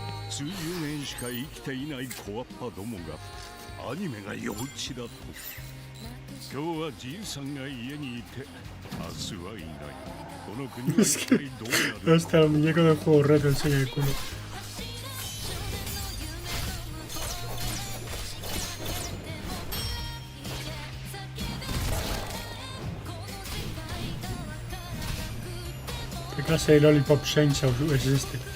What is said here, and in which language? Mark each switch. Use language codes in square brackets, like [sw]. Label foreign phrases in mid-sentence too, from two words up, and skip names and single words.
[ja] 数十年しか生きていない小っぱどもがアニメが幼稚だと。今日はじいさんが家にいて明日はいない。この国は一体どうなる。 [es] Hasta el muñeco del juego reto enseña el culo. ¿Qué clase de Lollipop Saints es este?